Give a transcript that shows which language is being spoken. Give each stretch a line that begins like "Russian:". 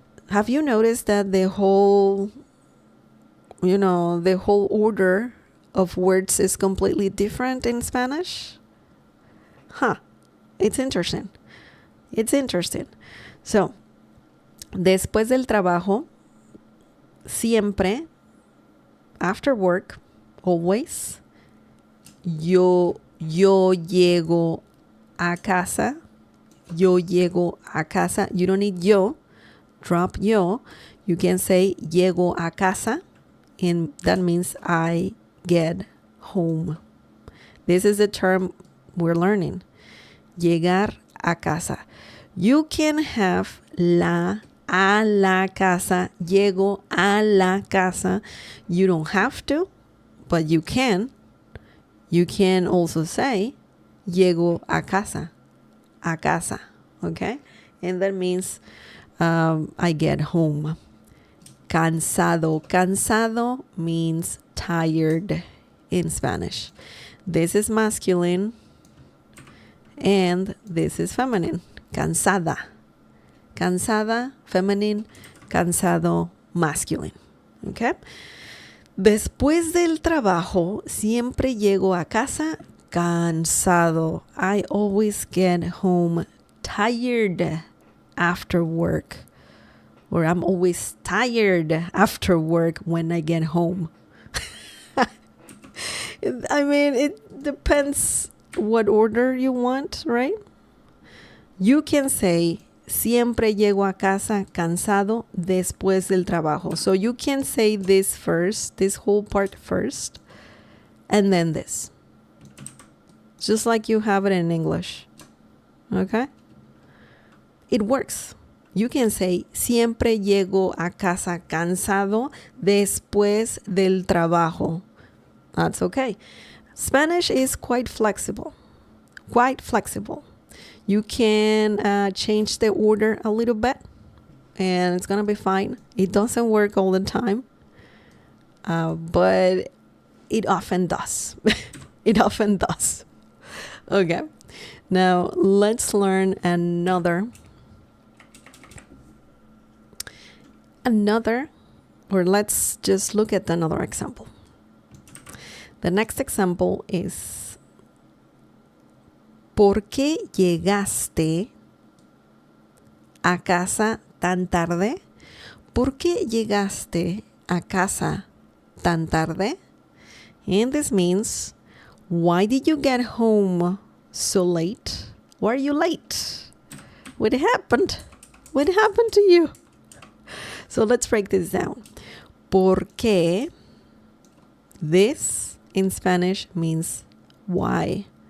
English: Have you noticed that the whole order of words is completely different in Spanish? It's interesting.
Spanish: So, después del trabajo, siempre,
English: after work, always,
Spanish: yo llego a casa.
English: You don't need yo. Drop yo. You can say
Spanish: llego a casa,
English: and that means I get home. This is the term we're learning. Llegar a casa. You can have a la casa.
Spanish: Llego a la casa.
English: You don't have to, but you can. You can also say
Spanish: llego a casa.
English: A casa. Okay? And that means I get home. Cansado means tired in Spanish. This is masculine and this is feminine. Cansada, feminine. Cansado, masculine. Okay?
Spanish: Después del trabajo, siempre llego a casa cansado.
English: I always get home tired after work. Or I'm always tired after work when I get home. I mean, it depends what order you want, right? You can say,
Spanish: siempre llego a casa cansado después del trabajo.
English: So you can say this first, this whole part first, and then this. Just like you have it in English. Okay? It works. You can say,
Spanish: siempre llego a casa cansado después del trabajo.
English: That's okay. Spanish is quite flexible. You can change the order a little bit, and it's going to be fine. It doesn't work all the time, but it often does. It often does. Okay. Now, let's learn or let's just look at another example. The next example is,
Spanish: ¿por qué llegaste a casa tan tarde? ¿Por qué llegaste a casa tan tarde?
English: And this means, why did you get home so late? Why are you late? What happened? What happened to you? So let's break this down. ¿Por qué? This in Spanish means why.